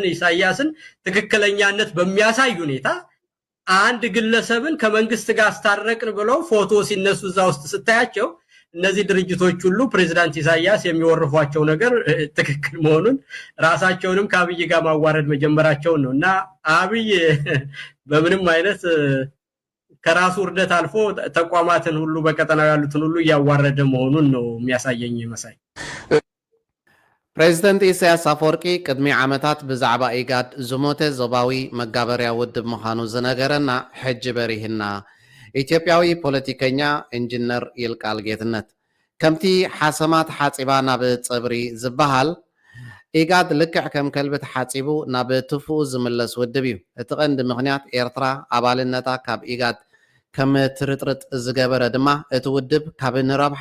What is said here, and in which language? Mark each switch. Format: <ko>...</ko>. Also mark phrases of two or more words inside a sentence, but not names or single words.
<am>ኢሳያስን ትክክለኛነት በሚያሳይ ሁኔታ አንድ ግለሰብን ከመንግስት ጋር አስታረቅን ብለው ፎቶ ሲነሱ እዛ ውስጥ ስታያቸው እነዚህ ድርጅቶች ሁሉ ፕሬዝዳንት ኢሳያስ የሚወርፏቸው ነገር ትክክል መሆኑን ራሳቸውንም ከአብይ ጋር ማዋረድ መጀመራቸው ነውና አብይ በምንም አይነት ከራሱ ውርደት አልፎ ተቋማትን ሁሉ በቀጠናው ያሉትን ሁሉ ያዋረደ መሆኑን ነው የሚያሳየኝ መሳይ</am> <ti>ፕሬዝዳንት ኢሳያስ አፈወርቂ ቅድሚ ዓመታት ብዛዕባ ኢጋድ ዝሞተ ዞባዊ መጋበርያ ውድብ ምዃኑ ዝነገረና ሕጂ በሪህና ኢትዮጵያዊ ፖለቲከኛ ኢንጂነር ይልቃል ጌትነት ከምቲ ሓሰማት ሓፂባ ናብ ፀብሪ ዝበሃል ኢጋድ ልክዕ ከም ከልብት ሓፂቡ ናብ ትፉኡ ዝምለስ ውድብ እዩ እቲ ቀንዲ ምክንያት ኤርትራ ኣባልነታ ካብ ኢጋድ ከም ትርጥርጥ ዝገበረ ድማ እቲ ውድብ ካብ ንረብሓ</ti>